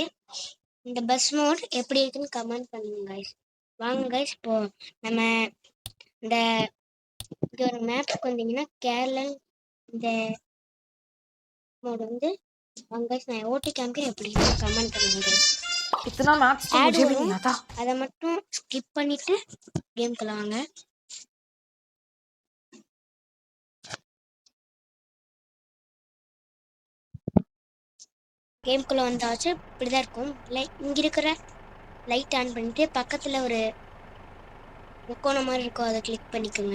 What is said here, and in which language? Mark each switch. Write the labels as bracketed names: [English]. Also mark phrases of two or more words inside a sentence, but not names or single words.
[Tamil] இந்த [English] bus mod [Tamil] எப்படி இருக்குன்னு கமெண்ட் பண்ணுங்க கைஸ். வாங்க கைஸ், இப்போ நம்ம இந்த ஒரு மேப்க்கு வந்தீங்கன்னா கேரளன் இந்த மோட் வாங்க கைஸ், நான் ஓட்டி காமிக்க எப்படி கமெண்ட் பண்ணுங்க. [Hindi] इतना मैथ्स तो मुझे भी नहीं आता. [Tamil] அதை மட்டும் ஸ்கிப் பண்ணிட்டு கேம்க்குள்ள வாங்க. கேம்குள்ளே வந்தாச்சு. இப்படிதான் இருக்கும். இங்கே இருக்கிற [English] light on [Tamil] பண்ணிட்டு பக்கத்தில் ஒரு முக்கோணம் மாதிரி இருக்கும், அதை கிளிக் பண்ணிக்கோங்க.